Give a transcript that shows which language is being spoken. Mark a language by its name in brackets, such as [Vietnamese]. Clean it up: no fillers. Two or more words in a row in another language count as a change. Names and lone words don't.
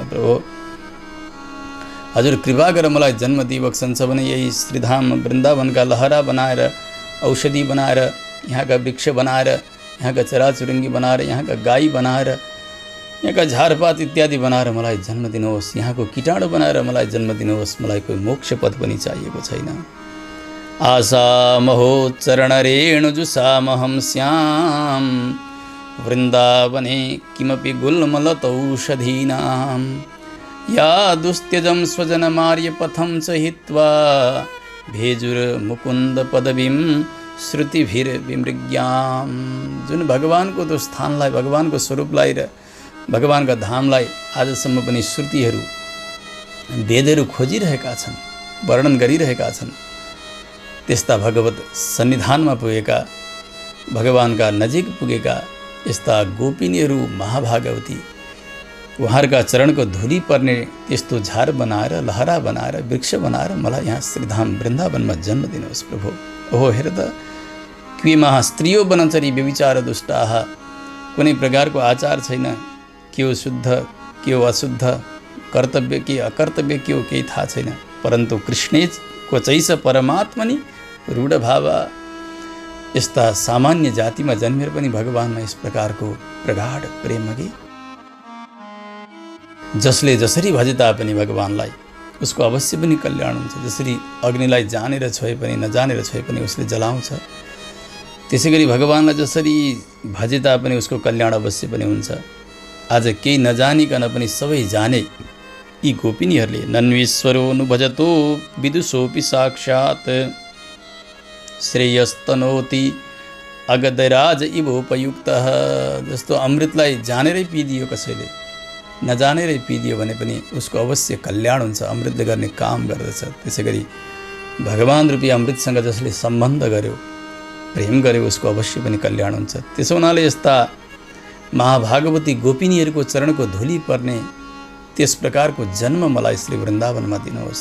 [Nepali] प्रभु हजुर कृपा गरेर मलाई जन्म दिइबक्सन्छ भने यही श्रीधाम वृन्दावनका लहरा बनाएर, औषधि बनाएर, यहाँका वृक्ष बनाएर, यहाँका चराचुरुङ्गी बनाएर, यहाँका गाई बनाएर, यहाँका झारपात इत्यादि बनाएर मलाई जन्म दिनुहोस्। यहाँको कीटाणु बनाएर मलाई जन्म दिनुहोस्। मलाई कोही मोक्ष पद पनि चाहिएको छैन। [Sanskrit] आसामहो चरणरेणुजुषामहं स्याम वृन्दावने किमपि गुल्मलतौषधीनां या दुस्त्यजं स्वजनमार्यपथं च हित्वा भेजुर्मुकुन्द पदवीं श्रुतिभिर्विमृग्याम्। [Nepali] जुन भगवानको त्यो स्थानलाई, भगवानको स्वरूपलाई र भगवानका धामलाई आजसम्म पनि श्रुतिहरू, वेदहरू खोजिरहेका छन्, वर्णन गरिरहेका छन्। त्यस्ता भगवत सन्निधानमा पुगेका, भगवानका नजिक पुगेका यस्ता गोपिनीहरू महाभागवती, उहाँहरूका चरणको धुली पर्ने त्यस्तो झार बनाएर, लहरा बनाएर, वृक्ष बनाएर मलाई यहाँ श्रीधाम वृन्दावनमा जन्म दिनुहोस् प्रभु। [Sanskrit] ओहो हेर त, क्विमा स्त्रियो वनचरी व्यभिचार दुष्टाः। [Nepali] कुनै प्रकारको आचार छैन, के हो शुद्ध के हो अशुद्ध, कर्तव्य के अकर्तव्य के हो केही थाहा छैन। [Sanskrit] परन्तु कृष्णेको चैस परमात्मनि रूढ भाव। [Nepali] यस्ता सामान्य जातिमा जन्मेर पनि भगवानमा यस प्रकारको प्रगाढ प्रेम कि जसले जसरी भजे तापनि भगवानलाई उसको अवश्य पनि कल्याण हुन्छ। जसरी अग्निलाई जानेर छोए पनि नजानेर छोए पनि उसले जलाउँछ, त्यसै गरी भगवानलाई जसरी भजे तापनि उसको कल्याण अवश्य पनि हुन्छ। आज केही नजानिकन पनि सबै जाने यी गोपिनीहरूले [Sanskrit] नन्वीश्वरो नुभजतो विदुषोऽपि साक्षात् श्रेयस्तनोति अगदराज इवोपयुक्तः। [Nepali] जस्तो अमृतलाई जानेरै पिदियो, कसैले नजानेरै पिदियो भने पनि उसको अवश्य कल्याण हुन्छ, अमृतले गर्ने काम गर्दछ। त्यसै गरी भगवान रूपी अमृतसँग जसले सम्बन्ध गर्यो, प्रेम गर्यो, उसको अवश्य पनि कल्याण हुन्छ। त्यसो हुनाले यस्ता महाभागवती गोपिनीहरूको चरणको धुली पर्ने त्यस प्रकारको जन्म मलाई श्री वृन्दावनमा दिनुहोस्।